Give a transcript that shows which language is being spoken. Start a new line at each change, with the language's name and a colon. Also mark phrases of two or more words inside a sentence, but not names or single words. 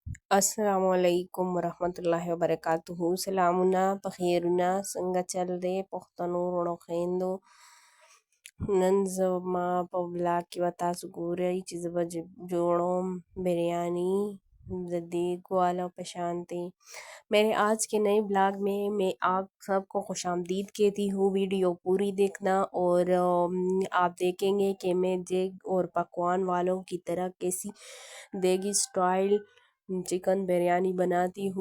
Arabic: السلام علیکم ورحمۃ اللہ وبرکاتہ.
Pashto: سلامونه پخیرونه څنګه چل دی پښتنو وروڼو خویندو. نن زما په بلاګ کې به تاسو ګورئ چې زه به جوړوم بریانی د دیگ والا په شانتی.
Urdu: میرے آج کے نئے بلاگ میں آپ سب کو خوش آمدید کہتی ہوں. ویڈیو پوری دیکھنا اور آپ دیکھیں گے کہ میں دیگ اور پکوان والوں کی طرح کیسی دیگی سٹائل چکن بریانی بناتی ہوں.